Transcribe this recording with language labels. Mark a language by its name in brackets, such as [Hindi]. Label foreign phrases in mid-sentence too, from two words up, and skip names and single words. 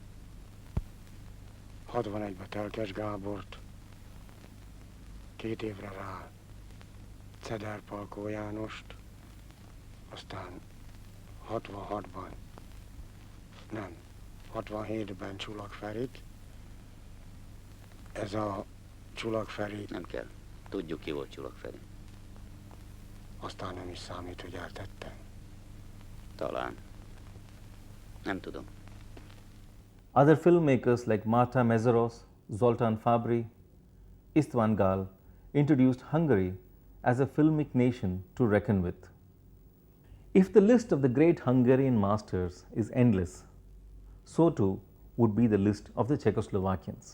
[Hungarian] 61-ben Telkes Gábort, 2 évre rá Ceder Palkó Jánost, aztán 66-ban, nem, 67-ben Csulak Ferit. Ez a Csulak Feri... Nem kell. Tudjuk, ki volt Csulak Feri. Aztán nem is számít, hogy eltettem. Talán. Nem tudom. [English] Other filmmakers like Marta Mészáros, Zoltán Fabry, István Gál introduced Hungary as a filmic nation to reckon with. If the list of the great Hungarian masters is endless, so too would be the list of the Czechoslovakians.